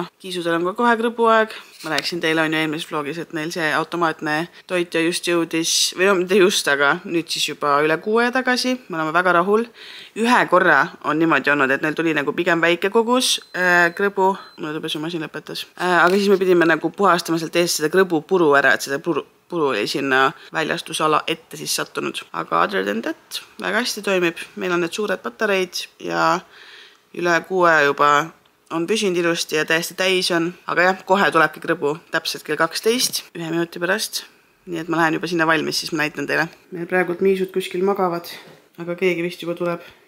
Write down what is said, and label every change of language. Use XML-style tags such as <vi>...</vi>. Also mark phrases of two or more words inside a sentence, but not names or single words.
<et>Kiisudel on ka kohe krõbuaeg. Ma rääksin teile eelmises vlogis, et neil see automaatne toitja just jõudis, või mitte just, aga nüüd siis juba üle 6 aja tagasi. Me oleme väga rahul. Ühe korra on niimoodi olnud, et neil tuli nagu pigem väike kogus krõbu. Nõudepesumasin lõpetas. Aga siis me pidime nagu puhastama sealt eest seda krõbu puru ära, et seda puru oli sinna väljastusala ette siis sattunud.</et> <en>Aga other than that,</en> <et>väga hästi toimib. Meil on need suured patareid ja üle 6 juba on püsinud ilusti ja täiesti täis on. Aga jah, kohe tulebki krõbu täpselt kell 12, 1 minuti pärast. Nii et ma lähen juba sinna valmis, siis ma näitan teile. Meil praegult miisud kuskil magavad, aga keegi vist juba tuleb.</et>